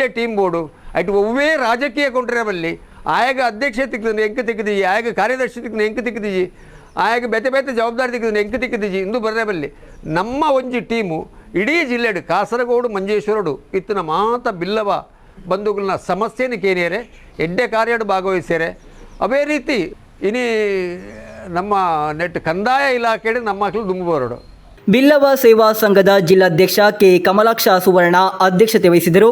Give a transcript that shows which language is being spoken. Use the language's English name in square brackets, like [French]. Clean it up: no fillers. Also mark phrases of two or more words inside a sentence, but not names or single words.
[Tulu] ಟೀಮ್ ಬೋಡು ಅಟ್ ಒವ್ವೇ ರಾಜಕೀಯ ಕೊಂಡ್ರೆ ಬಲ್ಲಿ ಆಯಾಗ ಅಧ್ಯಕ್ಷ ತಿಕ್ಕಿದ್ರೆ ಎಂಕ ತಿಕ್ಕಿದೀಜಿ ಆಯಾಗ ಕಾರ್ಯದರ್ಶಿ ತಿಕ್ಕಿದ್ರೆ ಎಂಕ ತಿಕ್ಕಿದೀಜಿ ಆಯಾಗ ಬೆತೆ ಬೆತೆ ಜವಾಬ್ದಾರಿ ತಿಕ್ಕಿದ್ರೆ ಎಂಕ ತಿಕ್ಕಿದೀಜಿ ಇಂದು ಬರೇ ಬಲ್ಲಿ ನಮ್ಮ ಒಂಜಿ ಟೀಮು ಇಡೀ ಜಿಲ್ಲೆಡು ಕಾಸರಗೋಡು ಮಂಜೇಶ್ವರಡು ಇತ್ತಿನ ಮಾತ ಬಿಲ್ಲವ ಬಂಧುಗಳನ್ನ ಸಮಸ್ಯೆನ ಕೇರಿಯರೆ ಎಡ್ಡೆ ಕಾರ್ಯಡು ಭಾಗವಹಿಸ್ಯಾರೆ ಅದೇ ರೀತಿ ಇನಿ ನಮ್ಮ ನೆಟ್ ಕಂದಾಯ ಇಲಾಖೆಡು ನಮ್ಮ ಮಕ್ಕಳು ದುಂಬುವರಡು [Kannada] ಬಿಲ್ಲವ ಸೇವಾ ಸಂಘದ ಜಿಲ್ಲಾಧ್ಯಕ್ಷ ಕೆ ಕಮಲಾಕ್ಷ ಸುವರ್ಣ ಅಧ್ಯಕ್ಷತೆ ವಹಿಸಿದರು.